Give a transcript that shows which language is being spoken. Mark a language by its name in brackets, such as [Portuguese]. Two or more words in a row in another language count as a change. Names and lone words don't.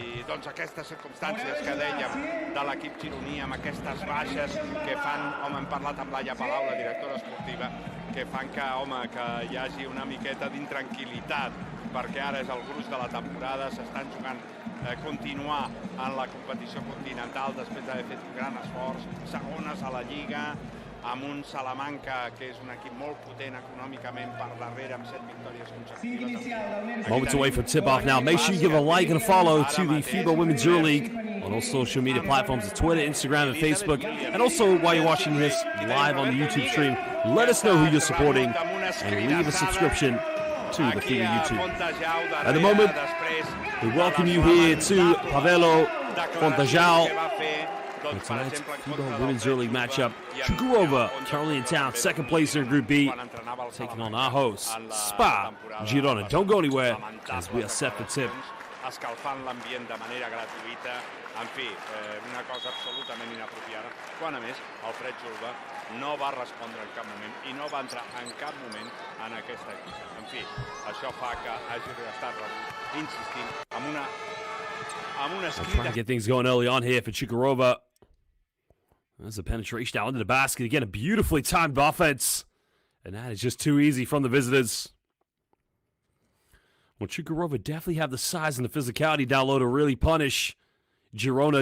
[Catalan] doncs aquestes circumstàncies que dèiem de l'equip gironí, amb aquestes baixes que fan, home, hem parlat amb Laia Palau, la directora esportiva, que fan que, home, que hi hagi una miqueta d'intranquil·litat, perquè ara és el gruix de la temporada, s'estan jugant continuar en la competició continental després d'haver fet un gran esforç, segones a la Lliga, amb un Salamanca que és un equip molt potent econòmicament per darrere amb 7 victòries consecutives. [English] Moments away from tip-off now. Make sure you give a like and a follow to the FIBA Women's EuroLeague on all social media platforms, Twitter, Instagram, and Facebook. And also, while you're watching this live on the YouTube stream, let us know who you're supporting and leave a subscription to the FIBA YouTube. At the moment, we welcome you here to Pavelo Fontajau. For tonight's FIBA Women's EuroLeague matchup, Čukurova currently in town, second place in Group B, taking on our hosts, Spar Girona. Don't go anywhere as we are set for tip. [Catalan] Escalfant l'ambient de manera gratuïta, en fi, una cosa absolutament inapropiada. Quan a més, el Fred Julba no va respondre en cap moment i no va entrar en cap moment en aquesta equip. En fi, això fa que hagi estat insistint amb una [English] Trying to get things going early on here for Čukurova. There's a penetration down into the basket. Again, a beautifully timed offense. And that is just too easy from the visitors. Well, Čukurova definitely have the size and the physicality down low to really punish Girona.